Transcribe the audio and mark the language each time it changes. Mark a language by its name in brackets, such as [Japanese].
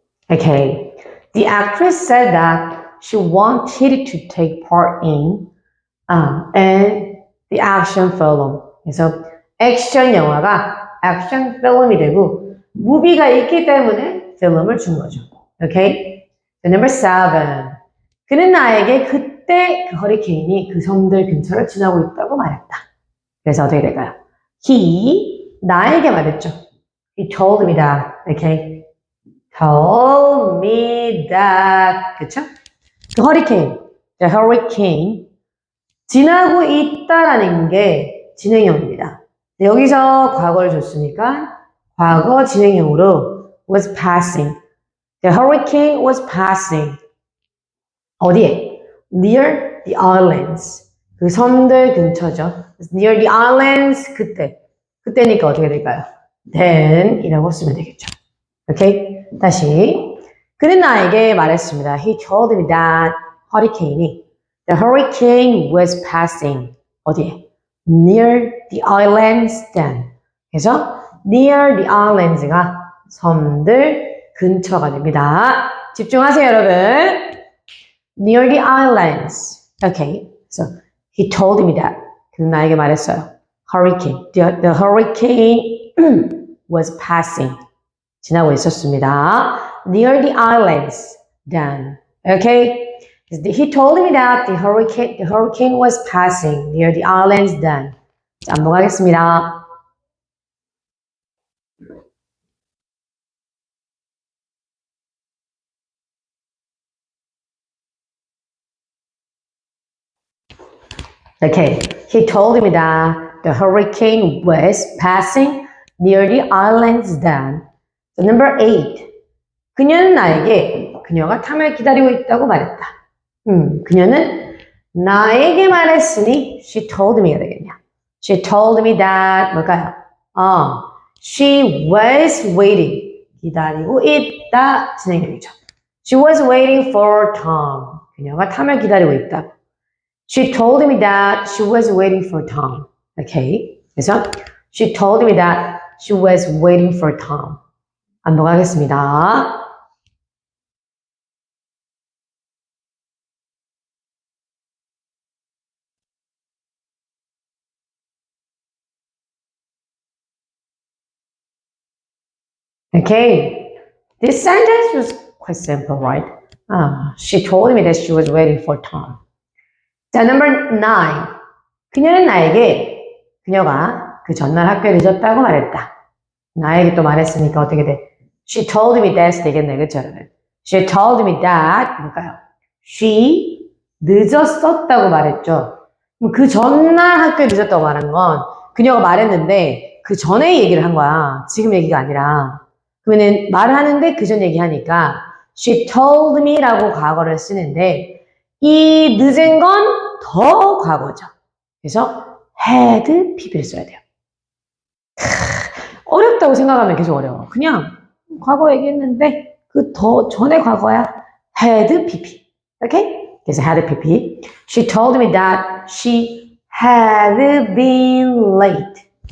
[English] Okay. The actress said that she wanted to take part in the action film. [Korean] 그래서 액션 영화가 액션 필름이 되고 무비가 있기 때문에 필름을 준 거죠. [English] Okay? So number 7. [Korean] 그는 나에게 그때 그 허리케인이 그 섬들 근처를 지나고 있다고 말했다. 그래서 어떻게 될까요? [English] He [Korean] 나에게 말했죠. [English] He told me that. Okay? told me that. [Korean] 그쵸? 그 허리케인, [English] the hurricane [Korean] 지나고 있다라는 게 진행형입니다. 여기서 과거를 줬으니까 과거 진행형으로 [English] was passing. The hurricane was passing. [Korean] 어디에? [English] Near the islands. [Korean] 그 섬들 근처죠. [English] Near the islands. [Korean] 그때니까 어떻게 될까요? Then 이라고 쓰면 되겠죠. 오케이? 다시. 그는 나에게 말했습니다. [English] He told me that the hurricane was passing. [Korean] 어디에? [English] Near the islands then. [Korean] 그래서 [English] near the islands가 [Korean] 섬들 근처가 됩니다. 집중하세요, 여러분. [English] Near the islands. Okay, so he told me that. [Korean] 그는 나에게 말했어요. [English] Hurricane. The hurricane was passing. [Korean] 지나고 있었습니다. [English] Near the islands. Then, okay. He told me that the hurricane was passing near the islands then. [Korean] 자, 넘어가겠습니다. [English] Okay, he told me that the hurricane was passing near the islands then. So number 8. [Korean] 그녀는 나에게 그녀가 탐을 기다리고 있다고 말했다. 그녀는 나에게 말했으니 [English] she told me [Korean] 가 되겠냐. [English] She told me that [Korean] 뭘까요? [English] She was waiting. [Korean] 기다리고 있다. 진행형이죠. [English] She was waiting for Tom. [Korean] 그녀가 탐을 기다리고 있다. [English] She told me that she was waiting for Tom. Okay. [Korean] 그래서 [English] she told me that she was waiting for Tom. [Korean] 넘어가겠습니다. [English] Okay. This sentence was quite simple, right? She told me that she was waiting for Tom. 자, number 9. [Korean] 그녀는 나에게 그녀가 그 전날 학교에 늦었다고 말했다. 나에게 또 말했으니까 어떻게 돼? [English] She told me that [Korean] 되겠네, 그쵸? [English] She told me that [Korean] 뭘까요? She 늦었었다고 말했죠. 그럼 그 전날 학교에 늦었다고 말한 건 그녀가 말했는데 그 전에 얘기를 한 거야. 지금 얘기가 아니라. 그러면 말을 하는데 그 전 얘기하니까 [English] She told me [Korean] 라고 과거를 쓰는데 이 늦은 건 더 과거죠. 그래서 had PB를 써야 돼요. 어렵다고 생각하면 계속 어려워. 그냥 과거 얘기했는데 그 더 전에 과거야. [English] had PP. [Korean] 오케이? 그래서 [English] had PP. She told me that she had been late.